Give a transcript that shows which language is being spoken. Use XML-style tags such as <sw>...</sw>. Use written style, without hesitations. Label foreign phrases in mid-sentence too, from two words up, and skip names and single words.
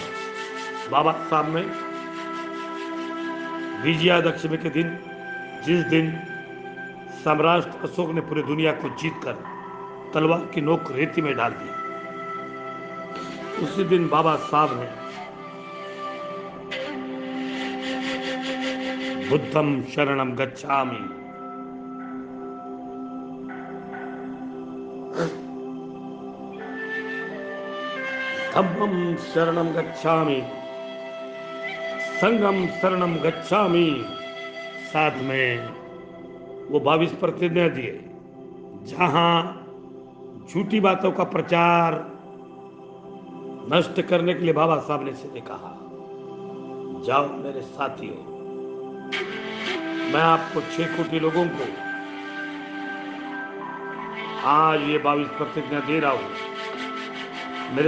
<hi>बाबा साहब में विजयादशमी के दिन, जिस दिन सम्राट अशोक ने पूरे दुनिया को जीतकर तलवार की नोक रेती में डाल दी, उसी दिन बाबा साहब ने</hi> <pi>बुद्धम शरणम गच्छामि, धम्मम शरणम गच्छामि, संघम शरणम गच्छामि,</pi> <hi>साथ में वो 22 प्रतिज्ञा दिए। जहां झूठी बातों का प्रचार नष्ट करने के लिए बाबा साहब ने सीधे कहा, जाओ मेरे साथियों, मैं आपको 6 कोटि लोगों को आज ये 22 प्रतिज्ञा दे रहा हूं।</hi>